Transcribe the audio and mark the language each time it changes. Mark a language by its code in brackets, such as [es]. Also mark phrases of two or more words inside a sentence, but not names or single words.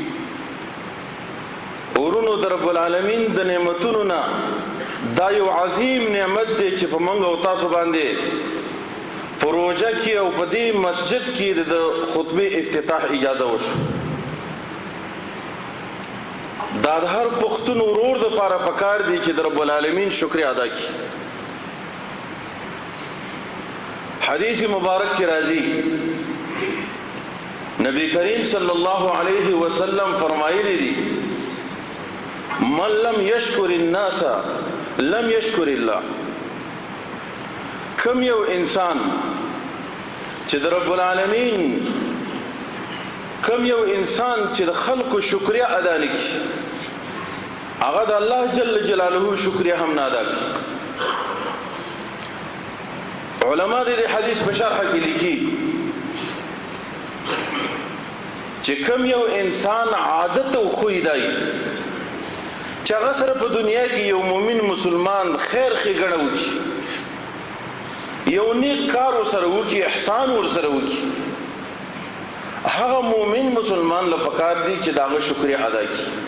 [ps] ورونو د رب العالمین د نعمتونو نه دا یو عظیم نعمت دی چې په منګ او تاسو باندې پروژه کې او په دې مسجد کې د خطبه افتتاح اجازه وشو. دا د هر پښتون ورور د لپاره پکار دی چې د رب العالمین شکر ادا کړي. حدیث مبارک کی راضی نبی کریم [ar] صلی الله علیه وسلم [ps] فرمایلی دی [ar] من لم یشکر الناس لم یشکر الله. [ps] کم یو انسان چې د رب العالمین کم یو انسان چې د خلقو شکریا ادا نکړي هغه د الله جل جلاله شکریا هم نه ادا کوي. علماء دې حدیث په شرح کې لیکي چې کم یو انسان عادت او خوی دی چې هغه سره په دنیا کې یو مؤمن مسلمان خیر ښېګڼه وکړي، یو نیک کار ورسره وکړي، احسان ورسره وکړي، هغه مؤمن مسلمان له پکار دی چې د هغه شکریا ادا کړي.